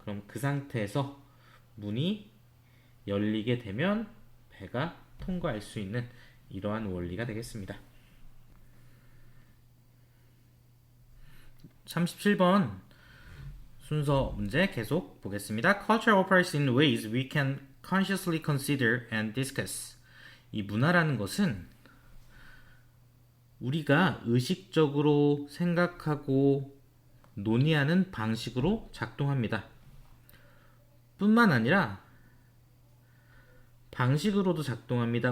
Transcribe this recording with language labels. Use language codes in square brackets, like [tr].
[ko] 그럼 그 상태에서 문이 열리게 되면 배가 통과할 수 있는 이러한 원리가 되겠습니다. 37번 순서 문제 계속 보겠습니다. [en] Culture operates in ways we can consciously consider and discuss. [ko] 이 문화라는 것은 우리가 의식적으로 생각하고 논의하는 방식으로 작동합니다. 뿐만 아니라 방식으로도 작동합니다.